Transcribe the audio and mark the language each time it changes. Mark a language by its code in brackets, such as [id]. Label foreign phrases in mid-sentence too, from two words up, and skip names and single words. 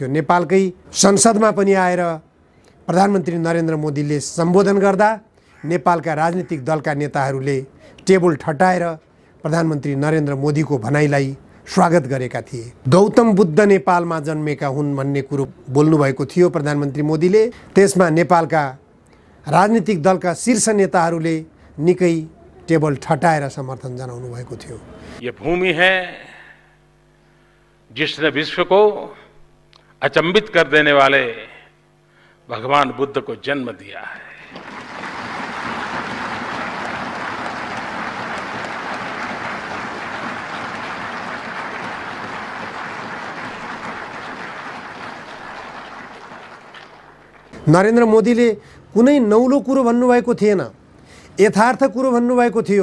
[ne] नेपालकै संसदमा पनि आएर प्रधानमन्त्री नरेन्द्र मोदीले सम्बोधन गर्दा नेपालका राजनीतिक दलका नेताहरूले टेबल ठटाएर प्रधानमन्त्री नरेन्द्र मोदीको भनाइलाई स्वागत गरेका थिए। गौतम बुद्ध नेपालमा जन्मेका हुन् भन्ने कुरो बोल्नुभएको थियो प्रधानमन्त्री मोदीले। त्यसमा नेपालका राजनीतिक दलका शीर्ष नेताहरूले निकै टेबल ठटाएर समर्थन जनाउनु भएको थियो। [hi] ये भूमि है जिसने विश्व को अचंभित कर देने वाले भगवान बुद्ध को जन्म दिया है। [ne] नरेन्द्र मोदीले कुनै नौलो कुरो भन्नुभएको थिएन, यथार्थ कुरो भन्नुभएको थियो।